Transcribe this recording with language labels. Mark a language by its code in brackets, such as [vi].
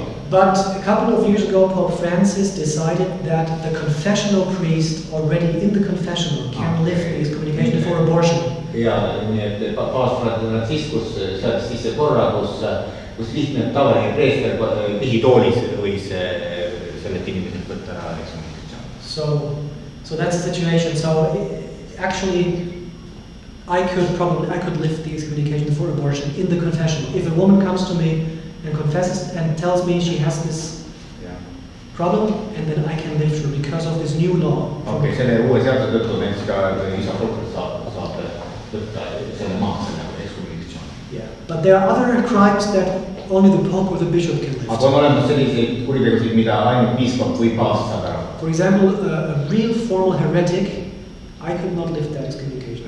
[en] But a couple of years ago, Pope Francis decided that the confessional priest already in the confessional can lift the excommunication for abortion. [et] Ja, nii et paavst Franciscus seadis sisse korra, kus lihtne tavaline preester pihitoolis võis sellelt inimeselt võtta ära ekskommunikatsiooni. [en] So that's the situation. So actually, I could lift the excommunication for abortion in the confessional. If a woman comes to me and confesses and tells me she has this problem, and then I can lift her because of this new law. [et] Okay, selle uue seaduse tõttu näiteks ka isa prokurör saab võtta selle maha selle ekskommunikatsiooni. [en] Yeah, but there are other crimes that only the Pope or the Bishop can lift. [et] Aga on olemas selliseid kuritegusid, mida ainult piiskop või paavst saab ära. [en] For example, a real formal heretic, I could not lift that excommunication.